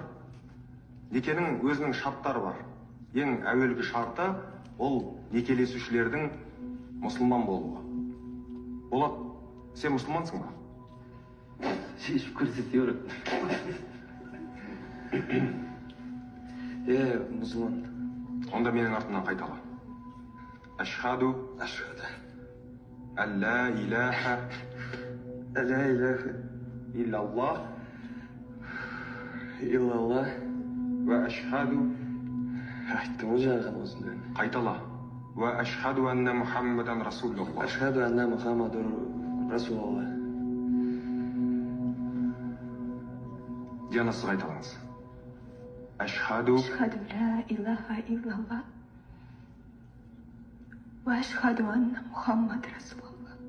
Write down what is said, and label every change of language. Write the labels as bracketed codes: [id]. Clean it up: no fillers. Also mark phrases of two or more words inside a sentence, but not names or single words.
[kk] Некенің өзінің шарттары бар. Ең әуелгі шарты ол некелесушілердің мұсылман болуы. Болат, сен мұсылмансың ба? Шешіп көрсете береді. Мұсылман. Онда менің артымнан қайтала. [ar] أشهد أن لا إله إلا الله وأشهد. [kk] Айттым ғой жаңағы осында. Қайтала. [ar] وأشهد أن محمدا رسول الله. أشهد أن محمدا رسول الله. [kk] Диана, сіз қайталаңыз. [ar] أشهد لا إله إلا الله وأشهد أن محمد رسول الله.